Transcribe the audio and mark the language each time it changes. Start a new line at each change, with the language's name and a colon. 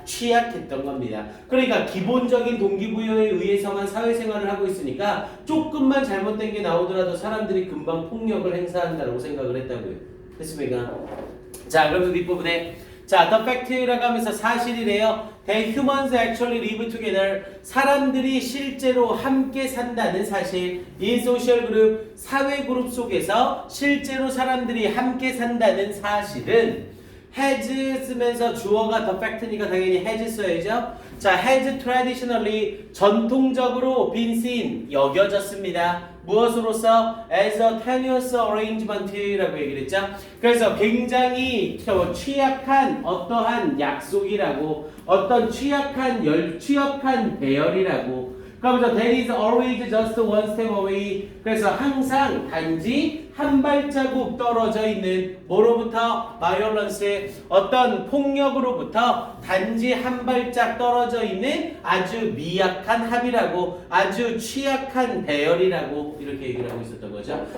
Korean: 취약했던 겁니다. 그러니까 기본적인 동기부여에 의해서만 사회생활을 하고 있으니까 조금만 잘못된 게 나오더라도 사람들이 금방 폭력을 행사한다고 생각을 했다고요. 됐습니까? 자, 그러면서 뒷부분에 자, the fact라고 하면서 사실이래요.
English: That humans actually live together.
Korean: 사람들이 실제로 함께 산다는 사실.
English: In social group,
Korean: 사회 그룹 속에서 실제로 사람들이 함께 산다는 사실은
English: has
Korean: 쓰면서 주어가
English: the fact
Korean: 니까 당연히 has 써야죠. 자,
English: has traditionally,
Korean: 전통적으로
English: been seen,
Korean: 여겨졌습니다. 무엇으로서?
English: as a tenuous arrangement라고
Korean: 얘기를 했죠. 그래서 굉장히 취약한 어떠한 약속이라고, 어떤 취약한 배열이라고.
English: 그러면서 that is always just one step away.
Korean: 그래서 항상 단지 한 발자국 떨어져 있는 뭐로부터? violence, 어떤 폭력으로부터 단지 한 발짝 떨어져 있는 아주 미약한 합의라고, 아주 취약한 배열이라고 이렇게 얘기를 하고 있었던 거죠.